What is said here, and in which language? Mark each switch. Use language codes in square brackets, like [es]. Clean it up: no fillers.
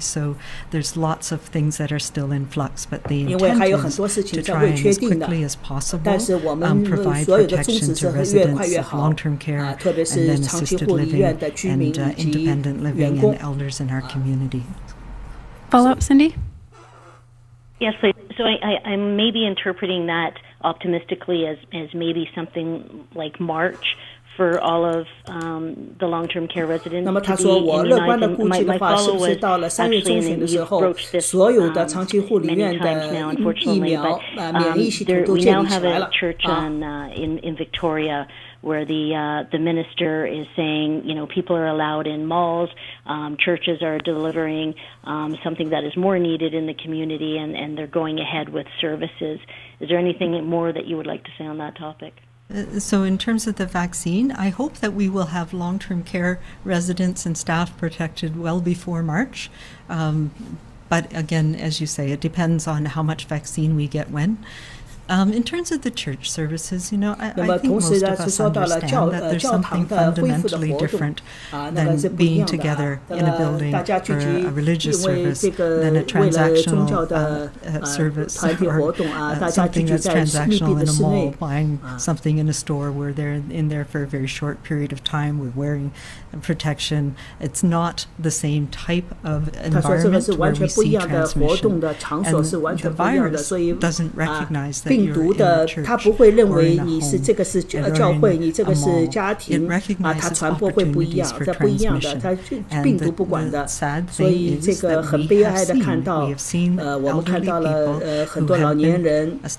[en] So there's lots of things that are still in flux, but the intent is to try and as quickly as possible provide protection to residents of long-term care and then assisted living and independent living and elders in our community. Follow-up, Cindy? Yes, please. So I may be interpreting that optimistically as maybe something like March for all of the long-term care residents. [zh] 那么他说，我乐观的估计的话，是不是到了3月中旬的时候，所有的长期护理院的疫苗免疫系统都建立起来了？ [en] in Victoria, where the minister is saying, people are allowed in malls, churches are delivering something that is more needed in the community, and they're going ahead with services. Is there anything more that you would like to say on that topic? So in terms of the vaccine, I hope that we will have long-term care residents and staff protected well before March. But again, as you say, it depends on how much vaccine we get when. In terms of the church services, I think most of us understand that there's something fundamentally different than being together in a building for a religious service than a transactional service or something that's transactional in a mall, buying something in a store where they're in there for a very short period of time, we're wearing protection. It's not the same type of environment where we see transmission. And the virus doesn't recognize that [zh] 病毒的，它不会认为你是这个是教会，你这个是家庭它传播会不一样，它不一样的，它病毒不管的，所以这个很悲哀的看到，我们看到了很多老年人